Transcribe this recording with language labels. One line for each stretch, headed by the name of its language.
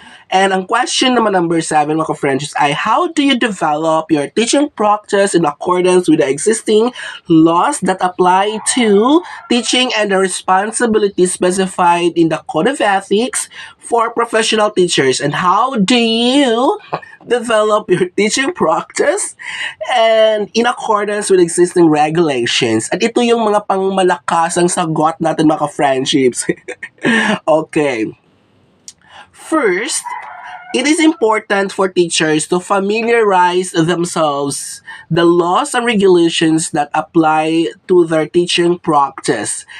English: And ang question naman number 7,
Filipino: mga ka-friends,
English: is ay, how do you develop your teaching practice in accordance with the existing laws that apply to teaching and the responsibilities specified in the Code of Ethics for professional teachers? And how do you develop your teaching practice and in accordance with existing regulations?
Filipino: At ito yung mga pangmalakasang sagot natin, mga friendships. Okay.
English: First, it is important for teachers to familiarize themselves the laws and regulations that apply to their teaching practice.